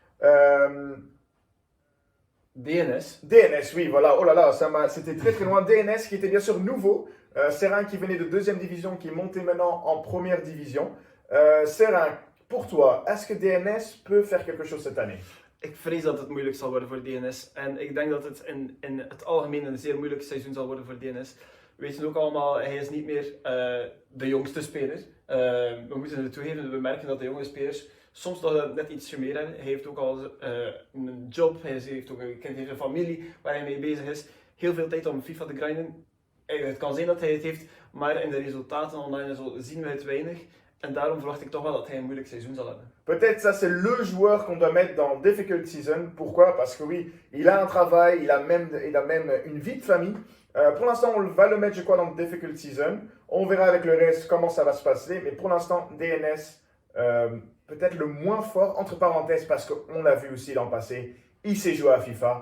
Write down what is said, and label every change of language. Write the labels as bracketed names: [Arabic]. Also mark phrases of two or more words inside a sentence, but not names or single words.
[French] DNS, oui, voilà. Oh là là, c'était très très loin. DNS qui était bien sûr nouveau. Serein qui venait de deuxième division, qui est monté maintenant en première division. Serein, pour toi, est-ce que DNS peut faire quelque chose cette année? [Dutch] Ik vrees dat het moeilijk zal worden voor DNS. En ik denk dat het in het algemeen een zeer moeilijk seizoen zal worden voor DNS. We weten ook allemaal, hij is niet meer de jongste speler. We moeten het toegeven, we merken dat de jonge spelers soms nog net ietsje meer hebben. Hij heeft ook al een job, hij heeft ook een familie waar hij mee bezig is. Heel veel tijd om FIFA te grinden. Het kan zijn dat hij het heeft, maar in de resultaten online en zo zien we het weinig. En daarom verwacht ik toch wel dat hij een moeilijk seizoen zal hebben. [French] Peut-être ça c'est le joueur qu'on doit mettre dans [English] Difficult Season. [French] Pourquoi? Parce que oui, il a un travail, il a même une vie de famille. Pour l'instant, on va le mettre, je crois, dans [English] Difficult Season. [French] On verra avec le reste comment ça va se passer. Mais pour l'instant, DNS, peut-être le moins fort, entre parenthèses, parce qu'on l'a vu aussi l'an passé, il sait jouer à FIFA.